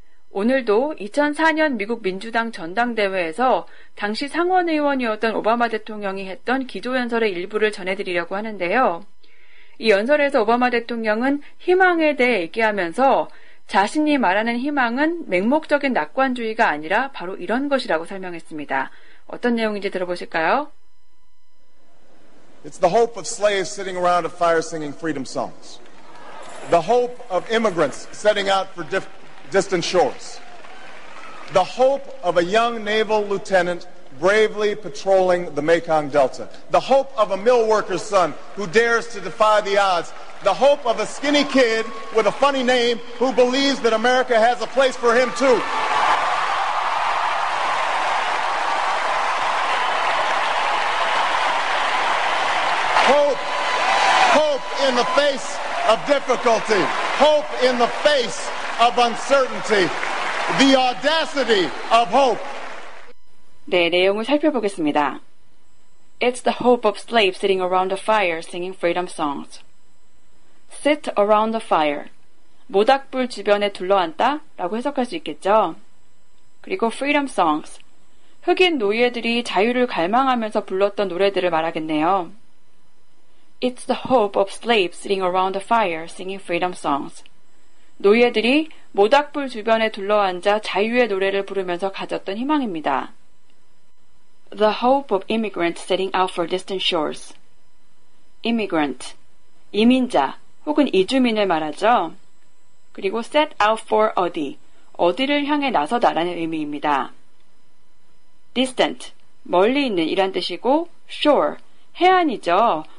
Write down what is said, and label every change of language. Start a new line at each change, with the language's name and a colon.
Korean: 오늘도 2004년 미국 민주당 전당대회에서 당시 상원의원이었던 오바마 대통령이 했던 기조연설의 일부를 전해드리려고 하는데요. 이 연설에서 오바마 대통령은 희망에 대해 얘기하면서 자신이 말하는 희망은 맹목적인 낙관주의가 아니라 바로 이런 것이라고 설명했습니다. 어떤 내용인지 들어보실까요?
English: It's the hope of slaves sitting around a fire singing freedom songs. The hope of immigrants setting out for distant shores. The hope of a young naval lieutenant bravely patrolling the Mekong Delta. The hope of a mill worker's son who dares to defy the odds. The hope of a skinny kid with a funny name who believes that America has a place for him too. Hope in the face of difficulty. Hope in the face of uncertainty. The audacity of hope.
Korean: 네, 내용을 살펴보겠습니다.
English: It's the hope of slaves sitting around a fire singing freedom songs. Sit around the fire.
Korean: 모닥불 주변에 둘러앉다 라고 해석할 수 있겠죠. 그리고
English: freedom songs.
Korean: 흑인 노예들이 자유를 갈망하면서 불렀던 노래들을 말하겠네요.
English: It's the hope of slaves sitting around the fire singing freedom songs.
Korean: 노예들이 모닥불 주변에 둘러앉아 자유의 노래를 부르면서 가졌던 희망입니다.
English: The hope of immigrants setting out for distant shores.
Korean: Immigrant, 이민자 혹은 이주민을 말하죠. 그리고 set out for 어디를 향해 나서다라는 의미입니다. Distant, 멀리 있는 이란 뜻이고 shore, 해안이죠.